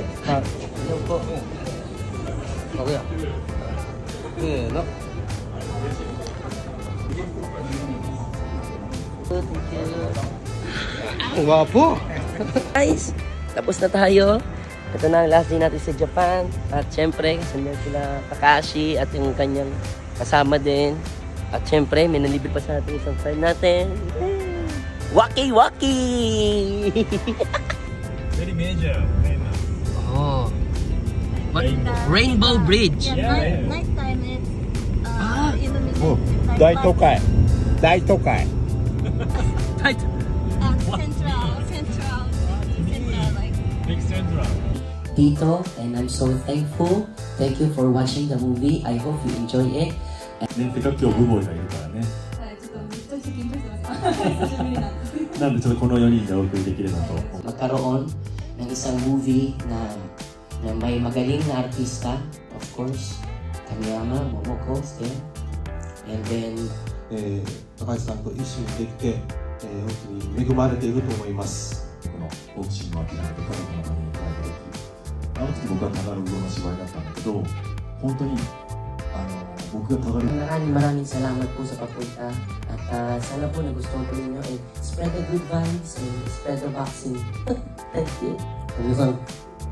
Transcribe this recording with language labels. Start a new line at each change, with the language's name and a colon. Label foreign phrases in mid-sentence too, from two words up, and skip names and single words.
Japanese: はい。横。こや。せーの。Wapo!
Filipino: Guys, tapos na tayo. Ito na ang last day natin sa Japan. At syempre, kasama sila Takashi at yung kanyang kasama din. At syempre, may nalibre pa sa ating isang friend natin. Waki Waki!
English: Very major. Oh. Rainbow Bridge. Yeah, night time it's illuminated.
Japanese: 大都会。大都会.
English: Central, like. Big Central. Tito, and I'm so thankful. Thank you for watching the movie. I hope you enjoy it.
Japanese: ね、せっかく今日ブボイがいるからね。なんでちょっとこの4人でお送りできればと。
Filipino: Magkaroon ng isang movie na may magaling na artista,
English: of course, Kamiyama, Momoko, and then
Japanese: 高橋さんと一緒にできて、本当に恵まれていると思います。このボクシングを諦めて家族のために帰った時、あの時僕はタガログの芝居だったんだけど、本当に僕がタガログ
Filipino: maraming salamat po sa papunta at sana po nagustuhan po ninyo
English: and spread the good vibes and spread the vaccine. Thank you.